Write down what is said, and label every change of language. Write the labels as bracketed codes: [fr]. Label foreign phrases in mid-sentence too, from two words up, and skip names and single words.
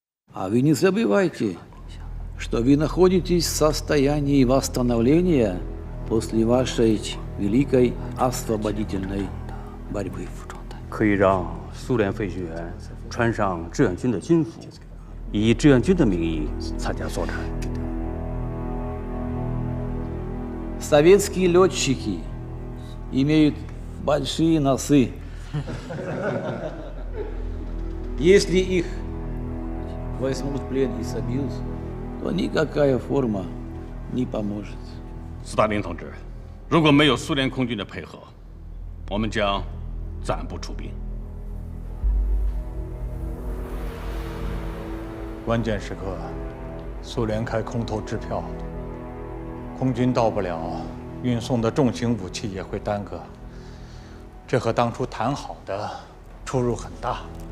[ru] А вы не забывайте, что вы находитесь в состоянии восстановления после вашей великой освободительной борьбы. [zh] 可以让苏联飞行员穿上志愿军的军服，以志愿军的名义参加作战。 [ru] Советские летчики имеют большие носы. Если их возьмут в плен и собьют, то никакая форма не поможет. [zh] 斯大林同志，如果没有苏联空军的配合，我们将暂不出兵。关键时刻，苏联开空头支票。空军到不了，运送的重型武器也会耽搁，这和当初谈好的出入很大。